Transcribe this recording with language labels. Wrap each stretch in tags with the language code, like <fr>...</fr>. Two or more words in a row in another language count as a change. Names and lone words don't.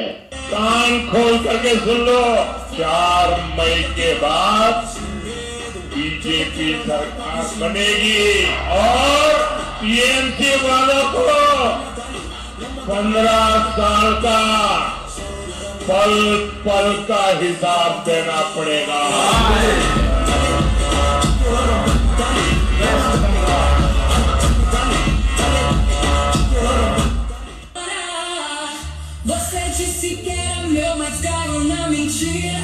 <hi>कान खोल करके सुन लो, 4 मई के बाद बीजेपी सरकार बनेगी और टीएमसी वालों को 15 साल का पल पल का हिसाब देना पड़ेगा।</hi> <pt>Você disse que era meu, mas caiu na mentira.</pt>